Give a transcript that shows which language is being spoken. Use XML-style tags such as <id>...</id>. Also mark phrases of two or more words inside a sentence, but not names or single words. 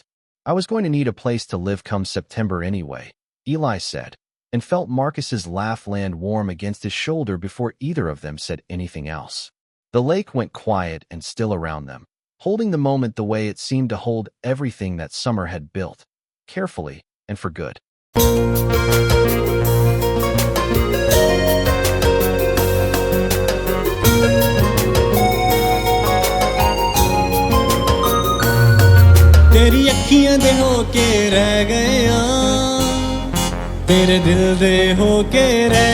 <en>"I was going to need a place to live come September anyway," Eli said, and felt Marcus's laugh land warm against his shoulder before either of them said anything else. The lake went quiet and still around them, holding the moment the way it seemed to hold everything that summer had built, carefully and for good.</en> <pa>ਤੇਰੀ ਅੱਖੀਆਂ ਦੇ ਹੋ ਕੇ ਰਹਿ ਗਿਆ, ਤੇਰੇ ਦਿਲ ਦੇ ਹੋ ਕੇ ਰਹਿ</pa>